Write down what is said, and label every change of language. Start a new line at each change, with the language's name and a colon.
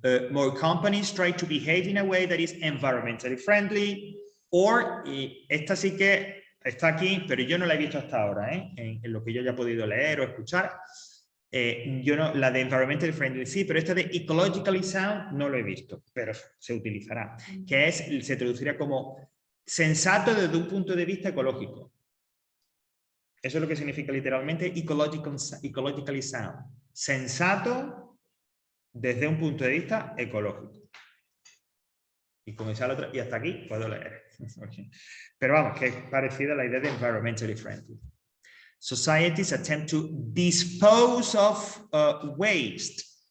English: More companies try to behave in a way that is environmentally friendly.
Spanish: Or, y esta sí que está aquí, pero yo no la he visto hasta ahora, ¿eh? En lo que yo haya podido leer o escuchar. Yo no, la de environmentally friendly sí, pero esta de ecologically sound no lo he visto, pero se utilizará, que es, se traduciría como sensato desde un punto de vista ecológico. Eso es lo que significa literalmente ecologically sound. Sensato desde un punto de vista ecológico. Y comenzar la otra, y hasta aquí puedo leer. Pero vamos, que es parecida a la idea de environmentally friendly.
English: Societies attempt to dispose of waste.